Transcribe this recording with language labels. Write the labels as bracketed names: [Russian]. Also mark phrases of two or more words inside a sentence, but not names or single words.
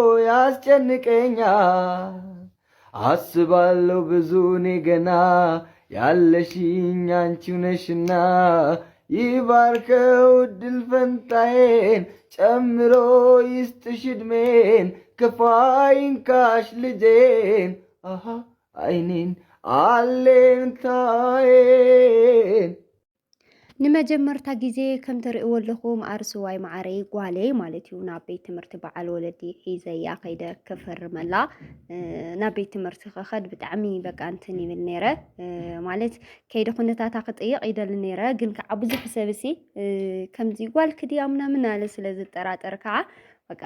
[Amharic] ያስጨንቀኛል አስባለሁ ብዙ እኔ ገና ያለሽኝ አንቺው ነሽና ይባርከው ድል ፈንታዬን ጨምሮ ይስጥሽ ዕድሜን ክፉ አይንካሽ ልጄን አሃ አይኔን አሌንታዬን [Tigrinya] ንመጀመርታ ጊዜ ከም ትርእይዎ ኣለኹም ኣርሰዋይ ማዕረይ ጓለይ ማለት እዩ ናብ ቤት ትምህርቲ በዓል ወለዲ ሒዘያ ከይደ ከፈርመላ ናብ ቤት ትምህርቲ ክኸድ ብጣዕሚ በቃ እንትን ይብል ነይረ ማለት ከይደ ኩነታታ ክጥይቕ ይደሊ ነይረ ግን ከዓ ብዙሕ ሰብሲ ከምዚ ጓል ክድያ ምናምን ኣለ ስለ ዝጠራጠር ከዓ በቃ